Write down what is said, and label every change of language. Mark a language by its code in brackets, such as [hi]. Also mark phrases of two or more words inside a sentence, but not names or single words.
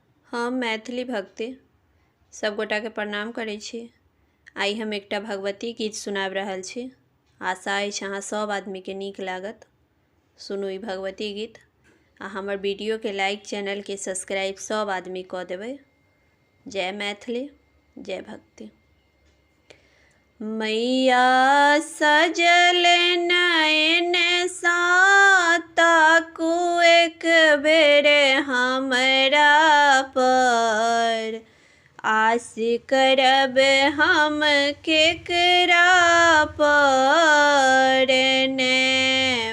[mai] हम मैथिली भक्ति सब गोटा के प्रणाम करै छी। आई हम एकटा भगवती गीत सुनाब रहल छी। आशा अछि अहाँ सब आदमी के नीक लागत। सुनू ई भगवती गीत आ हमर वीडियो के लाइक, चैनल के सब्सक्राइब सब आदमी कऽ देबै। जय मैथिली, जय भक्ति। मैया सजल नयन सा ताकू एक बेर हमरा पर, आस करब हम केकरा पर ने।